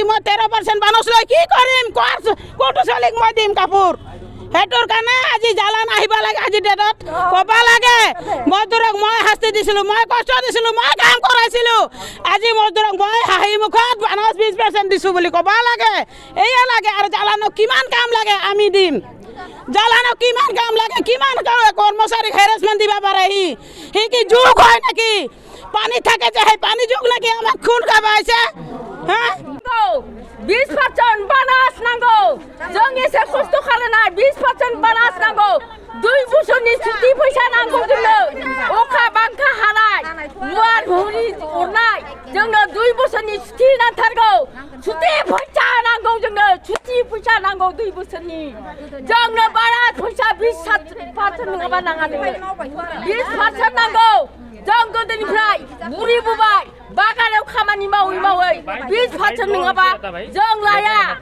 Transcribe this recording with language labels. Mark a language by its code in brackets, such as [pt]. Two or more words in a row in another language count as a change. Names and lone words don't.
[as] মই 13% বানচ লৈ কি কৰিম কোনটো ছোৱালীক মই দিম কাপোৰ সেইটোৰ কাৰণে আজি জালান আহিব লাগে আজি ডেটত ক'ব লাগে মজদুৰক মই শাস্তি দিছিলোঁ মই কষ্ট দিছিলোঁ মই কাম কৰাইছিলোঁ আজি মজদুৰক মই হাঁহি মুখত বানচ 20% দিছোঁ বুলি ক'ব লাগে এয়া লাগে আৰু জালানক কিমান কাম লাগে আমি দিম জালানক কিমান কাম লাগে কিমান কৰ্মচাৰীক হেৰাছমেণ্ট দিব পাৰে সি কি যুগ হয় নেকি পানী থাকে যে সেই পানী যুগ নেকি আমাক খুন খাব আহিছে হা [brx] 20% বানাস নাंगौ जों एसे खस्थ' खालामनाय 20% बानास नांगौ 2 बोसोरनि छुट्टी फैसा नांगौ जोंनो अखा बांखा हानाय मुवार भुरि अरनाय जोंनो 2 बोसोरनि छुट्टी नांथारगौ छुट्टी फैसा नांगौ जोंनो छुट्टी फैसा नांगौ 2 बोसोरनि जोंनो बानास फैसा 20% नङाबा नाङा जोंनो 20% नांगौ जों गोदोनिफ्राय बुरिबोबाय बागानाव खामानि मावै 20% नङाबा जों लाया